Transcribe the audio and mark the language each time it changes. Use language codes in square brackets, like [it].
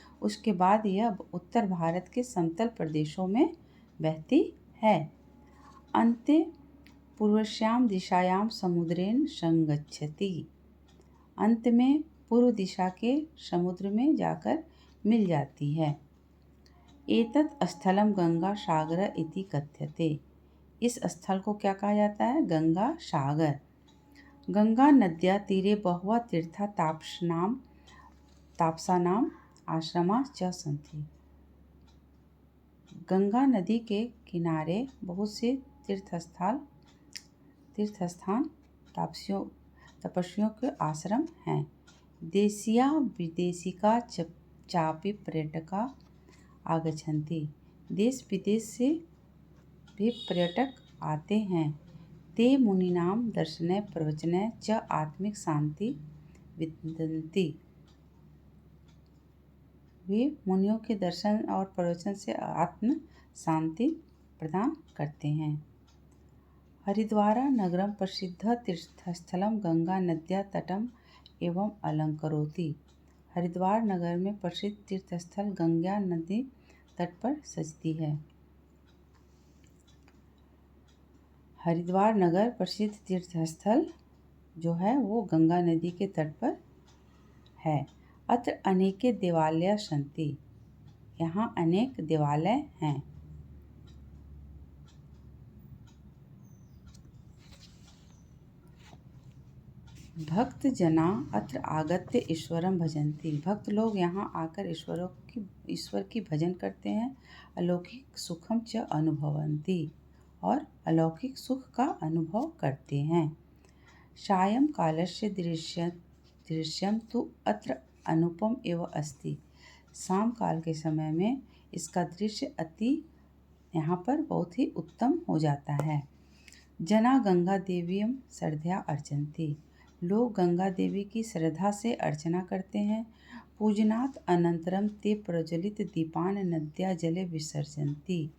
[hi] उसके बाद यह उत्तर भारत के समतल प्रदेशों में बहती है। [sa] अन्ते पूर्वस्यां दिशायां समुद्रेण संगच्छति। [hi] अंत में पूर्व दिशा के समुद्र में जाकर मिल जाती है। [sa] एतत् स्थलम गंगा सागर इति कथ्यते। [hi] इस स्थल को क्या कहा जाता है? [sa] गंगा सागर। गंगा नद्या तीरे बहवः तीर्था तापसानाम आश्रमा च सन्ति। [hi] गंगा नदी के किनारे बहुत से तीर्थस्थान तपस्वियों के आश्रम हैं। [sa] देशीया विदेशिका चापि पर्यटका आगच्छन्ति। [hi] देश विदेश से भी पर्यटक आते हैं। [sa] ते मुनीनां दर्शने प्रवचने च आत्मिक शांति विन्दन्ति। [hi] वे मुनियों के दर्शन और प्रवचन से आत्म शांति प्रदान करते हैं। [sa] हरिद्वारा नगरम प्रसिद्ध तीर्थस्थलम गंगा नद्या तटम एवं अलंकरोति। [hi] हरिद्वार नगर में प्रसिद्ध तीर्थस्थल गंगा नदी तट पर सजती है। हरिद्वार नगर प्रसिद्ध तीर्थस्थल जो है वो गंगा नदी के तट पर है। [sa] अत्र अनेके देवालयाः सन्ति। [hi] यहाँ अनेक देवालय हैं। [sa] भक्त जना अत्र आगत्य ईश्वरं भजन्ति। [hi] भक्त लोग यहाँ आकर ईश्वर की भजन करते हैं। [sa] अलौकिक सुखम च अनुभवन्ति। [hi] और अलौकिक सुख का अनुभव करते हैं। [sa] सायं कालस्य दृश्यम तु अत्र अनुपम एव अस्ति। [hi] शाम काल के समय में इसका दृश्य यहाँ पर बहुत ही उत्तम हो जाता है। [sa] जना गंगा देवीं श्रद्धया अर्चन्ति। [hi] लोग गंगा देवी की श्रद्धा से अर्चना करते हैं। [sa] पूजनात् अनंतरम ते प्रज्वलित दीपान नद्या जले विसर्जन्ति।